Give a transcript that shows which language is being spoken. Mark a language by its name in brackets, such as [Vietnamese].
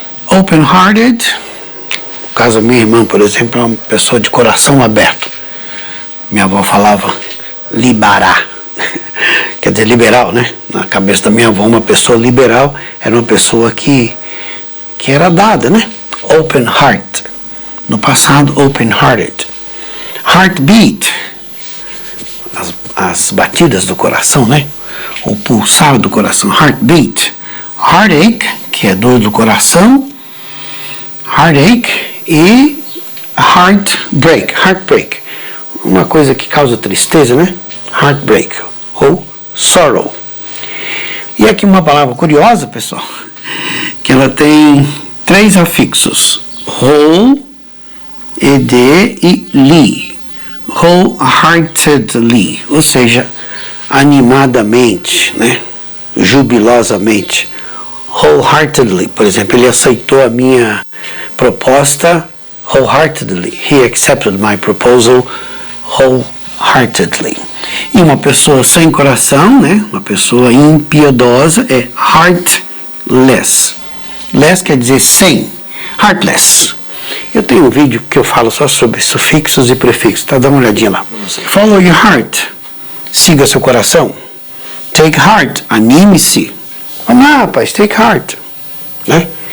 [Portuguese] Open-hearted, no caso da minha irmã, por exemplo, é uma pessoa de coração aberto. Minha avó falava liberar, quer dizer liberal, né? Na cabeça da minha avó, uma pessoa liberal era uma pessoa que era dada, né? Open heart, no passado open-hearted. Heartbeat, as batidas do coração, né? O pulsar do coração, heartbeat. Heartache, que é dor do coração, heartache, e heartbreak, uma coisa que causa tristeza, né? Heartbreak, ou sorrow. E aqui uma palavra curiosa, pessoal, que ela tem 3 afixos, whole, ed e ly, wholeheartedly, ou seja, animadamente, né? Jubilosamente. Wholeheartedly, por exemplo, ele aceitou a minha proposta wholeheartedly. [English] He accepted my proposal wholeheartedly. [Portuguese] E uma pessoa sem coração, né? Uma pessoa impiedosa é heartless. Less quer dizer sem. Heartless. Eu tenho um vídeo que eu falo só sobre sufixos e prefixos, tá? Dá uma olhadinha lá. [English] Follow your heart. [Portuguese] Siga seu coração. [English] Take heart. [Portuguese] Anime-se. Vamos lá, rapaz. [English] Take heart. [Portuguese] Né?